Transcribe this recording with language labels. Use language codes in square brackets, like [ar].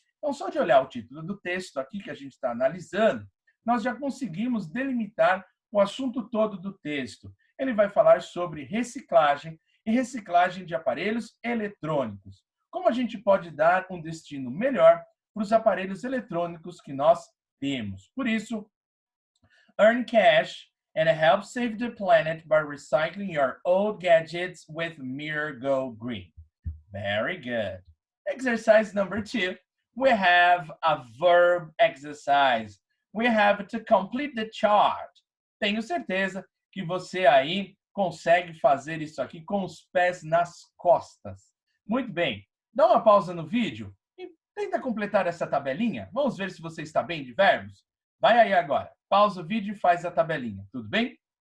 [pt] Então, só de olhar o título do texto aqui que a gente está analisando, nós já conseguimos delimitar o assunto todo do texto. Ele vai falar sobre reciclagem e reciclagem de aparelhos eletrônicos. Como a gente pode dar um destino melhor para os aparelhos eletrônicos que nós temos. Por isso, [en] earn cash and help save the planet by recycling your old gadgets with Mirror Go Green. Very good. Exercise number 2. We have a verb exercise. We have to complete the chart. [pt] Tenho certeza que você aí consegue fazer isso aqui com os pés nas costas. Muito bem. Dá uma pausa no vídeo e tenta completar essa tabelinha. Vamos ver se você está bem de verbos. Vai aí agora. Pausa o vídeo e faz a tabelinha. Tudo bem?